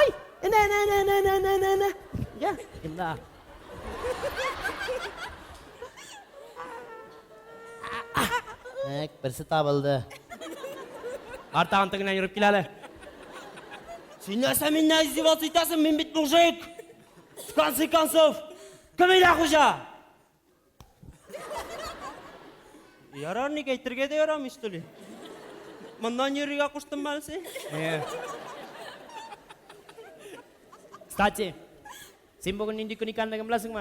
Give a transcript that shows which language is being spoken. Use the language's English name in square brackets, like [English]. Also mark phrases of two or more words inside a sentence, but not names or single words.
[Tatar] Нә. Я, имда. Берсе табылды. Артагын тегеннән йөреп кил әле. Син нәрсә миннән издеваться итәсең? Мин бит мужик. [Russian] В конце концов, [Tatar] кем илә хуҗа? Ярар, ник әйтергә дә ярамый штули. Моннан йөрергә куштым мәлсе? Кстати, син бүген нинди көн икәнлеген беләсеңме?